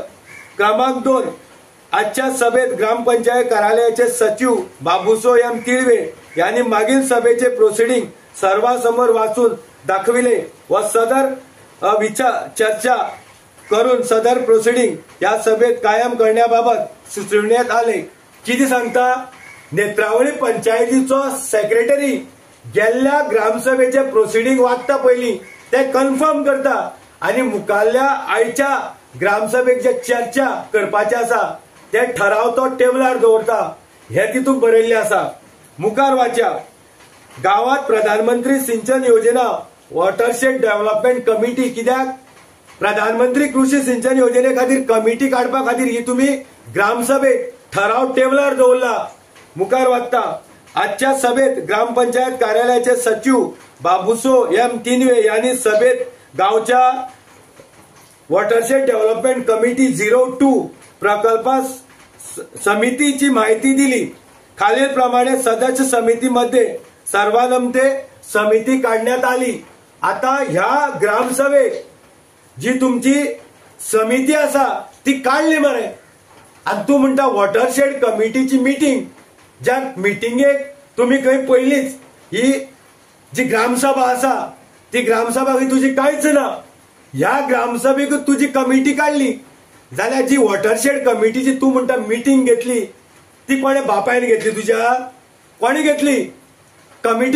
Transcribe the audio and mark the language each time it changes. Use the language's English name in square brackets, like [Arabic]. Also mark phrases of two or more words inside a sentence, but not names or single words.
[Marathi] क्रमांक 2, आजच्या सभेत ग्रामपंचायत कार्यालयाचे सचिव बाबूसो एम तिळवे यांनी मागील सभेचे प्रोसिडिंग सर्वांसमोर वाचून दाखविले व सदर चर्चा करून सदर प्रोसिडिंग या सभेत कायम करण्याबाबत सुचविण्यात आले. [Konkani] किती सांगता, नेत्रावळी पंचायतीचो सेक्रेटरी गेल्ल्या ग्रामसभेचे प्रोसिडिंग वाचता पयलीं ते कन्फर्म करता आणि मुखाल्ल्या आयच्या ग्रामसभेक जे चर्चा करपाचे आसा ते ठराव तो टेबलार दवरता. हे तितून बरयल्ले आसा. मुखार वाचा. [Marathi] गावात प्रधानमंत्री सिंचन योजना वॉटरशेड डेव्हलपमेंट कमिटी. [Konkani] कित्याक प्रधानमंत्री कृषी सिंचन योजने खातीर कमिटी काडपा खातीर ही तुम्ही ग्रामसभेत ठराव टेबलार दवरला. मुखार वाचता. [Marathi] आजच्या सभेत ग्रामपंचायत कार्यालयाचे सचिव बाबूसो एम तिनवे यांनी सभेत गावच्या वॉटरशेड डेव्हलपमेंट कमिटी 02 प्रकल्प समितीची माहिती दिली. खालील प्रमाणे सदस्य समितीमध्ये सर्वानुमते समिती काढण्यात आली. [Konkani] आता ह्या ग्रामसभेत जी तुमची समिती असा ती काढली मरे. आणि तू म्हणता वॉटरशेड कमिटीची मीटिंग. ज्या मिटिंगेक तुम्ही खंय पयलीच ही जी ग्रामसभा असा ती ग्रामसभा तुझी कांयच ना. ह्या ग्रामसभेक तुझी कमिटी काढली जाल्यार जी वॉटरशेड कमिटीची तू म्हणता मीटिंग घेतली ती कोणे बापायन घेतली? [Marathi] तुझ्या कोणी घेतली कमिटी?